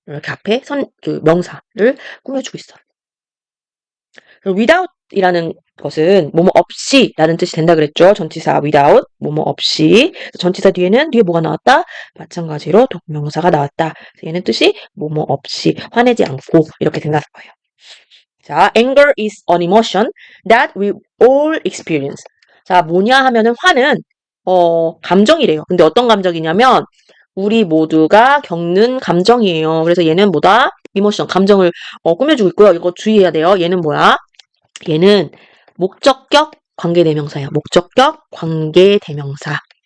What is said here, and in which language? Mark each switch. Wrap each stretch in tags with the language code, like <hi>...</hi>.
<ko>이렇게 앞에 그 명사를 꾸며주고 있어요. without 이라는 것은 뭐뭐 없이 라는 뜻이 된다 그랬죠. 전치사 without, 뭐뭐 없이. 전치사 뒤에 뭐가 나왔다? 마찬가지로 동명사가 나왔다. 얘는 뜻이 뭐뭐 없이, 화내지 않고 이렇게 된다는 거예요.</ko> <en>자, anger is an emotion that we all experience.</en> <ko>자, 뭐냐 하면은 화는 감정이래요. 근데 어떤 감정이냐면 우리 모두가 겪는 감정이에요. 그래서 얘는 뭐다? 이모션, 감정을 꾸며주고 있고요. 이거 주의해야 돼요. 얘는 뭐야? 얘는 목적격 관계대명사예요. 목적격 관계대명사.</ko>